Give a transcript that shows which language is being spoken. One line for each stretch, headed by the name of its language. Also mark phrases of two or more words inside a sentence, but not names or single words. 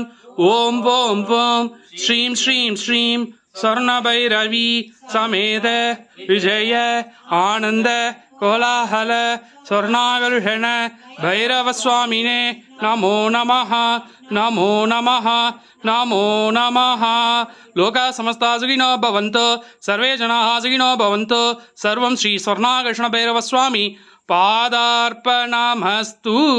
Sanskrit: ओम् ओम् ओम् श्रीं श्रीं श्रीं स्वर्णभैरवी समेत विजय आनन्द कोलाहल स्वर्णाकर्षण भैरवस्वामिने नमो नमः नमो नमः नमो नमः. लोकाः समस्ताः सुखिनो भवन्तु सर्वे जनाः सुखिनो भवन्तु. सर्वं श्री स्वर्णाकर्षण भैरवस्वामी पादार्पणमस्तु.